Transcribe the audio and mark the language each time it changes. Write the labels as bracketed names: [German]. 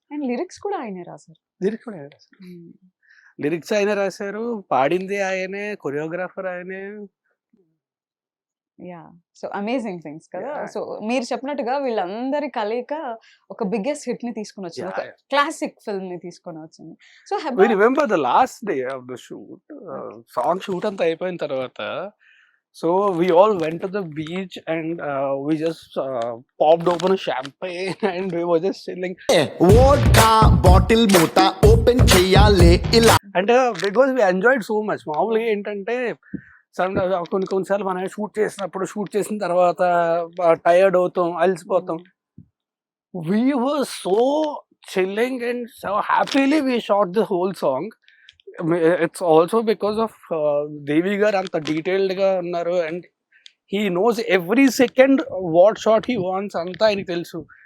[Telugu] And lyrics కూడా ఆయనే రాశారు. లిరిక్స్ కూడా ఆయనే రాశారు, లిరిక్స్ ఆయన రాశారు, పాడింది ఆయనే, కొరియోగ్రాఫర్ ఆయనే. [English] Yeah, so amazing things కదా. Yeah. [Telugu] సో మీరు చెప్పినట్టుగా వీళ్ళందరి కలయిక ఒక బిగ్గెస్ట్ హిట్ ని తీసుకొని వచ్చింది, ఒక [English] Yeah. [Telugu] క్లాసిక్ ఫిల్మ్ ని తీసుకొని వచ్చింది. So [English] We remember the last day of the shoot, song shoot [Telugu] అంతా అయిపోయిన తర్వాత, [English] so we all went to the beach and we just popped open a champagne and we were just chilling. [Telugu] Vodka bottle మూత open చెయ్యాలే ఇలా. అంటే [English] Because we enjoyed so much. [Telugu] మామూలుగా ఏంటంటే కొన్నిసార్లు మనం షూట్ చేసిన తర్వాత టైర్డ్ అవుతాం, అలసిపోతాం. [English] We were so chilling and so happily we shot the whole song. It's also because of Devi garu [Telugu] anta detailed ga unnaru [English] and he knows every second what shot he wants [Telugu] anta ayiniki telusu.